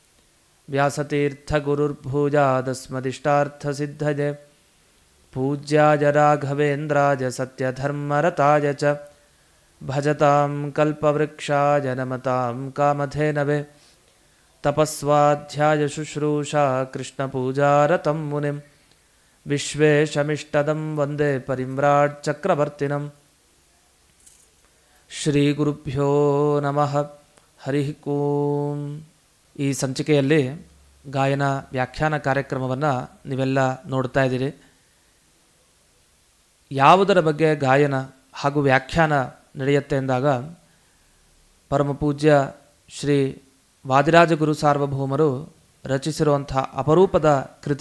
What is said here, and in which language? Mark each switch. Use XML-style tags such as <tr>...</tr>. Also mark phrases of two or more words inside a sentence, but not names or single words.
<sa>ವ್ಯಾಸತೀರ್ಥಗುರುರ್ಭೂಜಾದಸ್ಮದಿಷ್ಟಾರ್ಥಸಿದ್ಧಯೇ ಪೂಜ್ಯಾಯ ರಾಘವೇಂದ್ರಾಯ ಸತ್ಯಧರ್ಮರತಾಯ ಚ ಭಜತಾಂ ಕಲ್ಪವೃಕ್ಷಾಯ ನಮತಾಂ ಕಾಮಧೇನವೇ ತಪಸ್ವಾಧ್ಯಾಯ ಶುಶ್ರೂಷಾ ಕೃಷ್ಣಪೂಜಾರತಂ ಮುನಿಂ ವಿಶ್ವೇಶಮಿಷ್ಟದಂ ವಂದೇ ಪರಿಮ್ರಾಟ್ ಚಕ್ರವರ್ತಿನಂ ಶ್ರೀ ಗುರುಭ್ಯೋ ನಮಃ ಹರಿ ಓಂ.</sa> <kn>ಈ ಸಂಚಿಕೆಯಲ್ಲಿ ಗಾಯನ ವ್ಯಾಖ್ಯಾನ ಕಾರ್ಯಕ್ರಮವನ್ನು ನೀವೆಲ್ಲ ನೋಡ್ತಾ ಇದ್ದೀರಿ. ಯಾವುದರ ಬಗ್ಗೆ ಗಾಯನ ಹಾಗೂ ವ್ಯಾಖ್ಯಾನ ನಡೆಯುತ್ತೆ ಎಂದಾಗ ಪರಮಪೂಜ್ಯ ಶ್ರೀ ವಾದಿರಾಜಗುರು ಸಾರ್ವಭೌಮರು ರಚಿಸಿರುವಂಥ ಅಪರೂಪದ ಕೃತಿ.</kn>